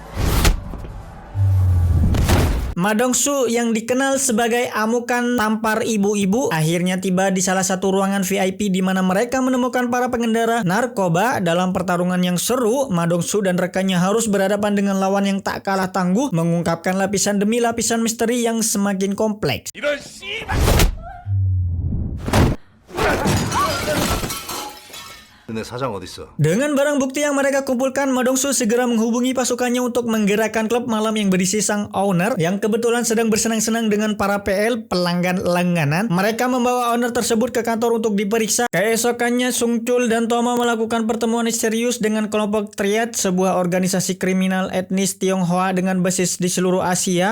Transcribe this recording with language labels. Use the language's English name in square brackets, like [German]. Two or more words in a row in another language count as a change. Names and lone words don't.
[Indonesian] Madong Su yang dikenal sebagai amukan tampar ibu-ibu akhirnya tiba di salah satu ruangan VIP di mana mereka menemukan para pengendara narkoba. Dalam pertarungan yang seru, Madong Su dan rekannya harus berhadapan dengan lawan yang tak kalah tangguh, mengungkapkan lapisan demi lapisan misteri yang semakin kompleks. [Korean] 이런 씨발! 너네 사장 어딨어? [Indonesian] Dengan barang bukti yang mereka kumpulkan, Madong Su segera menghubungi pasukannya untuk menggerakkan klub malam yang berisi sang owner yang kebetulan sedang bersenang-senang dengan para PL pelanggan langganan. Mereka membawa owner tersebut ke kantor untuk diperiksa. Keesokannya Sung Chul dan Toma melakukan pertemuan serius dengan kelompok Triad, sebuah organisasi kriminal etnis Tionghoa dengan basis di seluruh Asia.